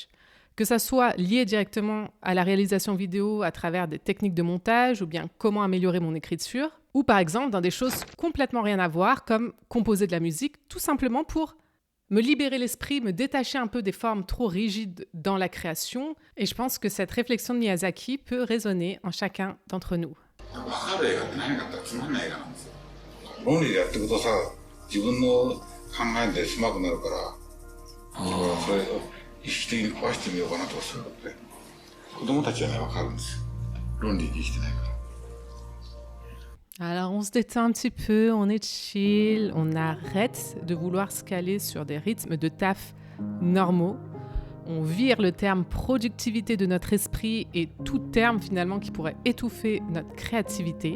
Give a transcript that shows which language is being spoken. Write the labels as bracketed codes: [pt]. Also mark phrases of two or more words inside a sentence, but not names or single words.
[fr] Que ça soit lié directement à la réalisation vidéo à travers des techniques de montage ou bien comment améliorer mon écriture, ou par exemple dans des choses complètement rien à voir, comme composer de la musique, tout simplement pour me libérer l'esprit, me détacher un peu des formes trop rigides dans la création. Et je pense que cette réflexion de Miyazaki peut résonner en chacun d'entre nous. [ja] 分かる映画って何かって言ったらつまんない映画なんですよ。論理でやっていくとさ、自分の考えで狭くなるから、それを意識的に壊してみようかなとかそういうことで。子供たちはね、分かるんですよ。論理で生きてないから。 [fr] Alors on se détend un petit peu, on est chill, on arrête de vouloir se caler sur des rythmes de taf normaux. On vire le terme productivité de notre esprit et tout terme finalement qui pourrait étouffer notre créativité.